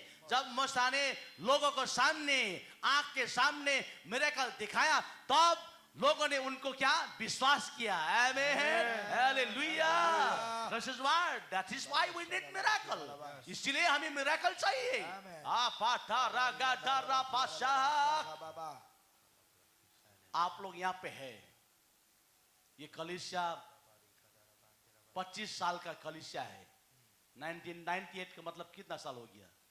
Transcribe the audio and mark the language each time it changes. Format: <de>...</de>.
<hi>जब मूसा ने लोगों को सामने, आंख के सामने मिरेकल दिखाया, तब लोगों ने उनको क्या विश्वास किया. आमेन. Hallelujah.</hi> <en>This is why, that is why we need miracle.</en> <hi>इसलिए हमें मिरेकल चाहिए.</hi> <en>Amen. पाटा रागा डारा पाशा. Baba.</en> <hi>आप लोग यहाँ पे है. ये कलीसिया 25 साल का कलीसिया है. 1998 का मतलब कितना साल हो गया?</hi>